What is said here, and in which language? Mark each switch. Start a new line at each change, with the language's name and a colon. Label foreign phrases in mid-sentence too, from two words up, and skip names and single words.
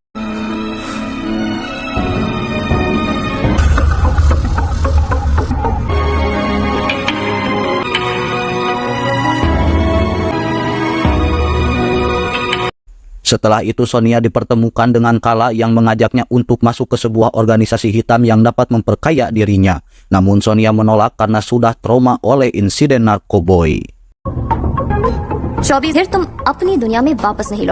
Indonesian: Setelah itu Sonia dipertemukan dengan Kala yang mengajaknya untuk masuk ke sebuah organisasi hitam yang dapat memperkaya dirinya. Namun Sonia menolak karena sudah trauma oleh insiden narkoboy.
Hindi: 24 फिर तुम अपनी दुनिया में वापस नहीं लौट।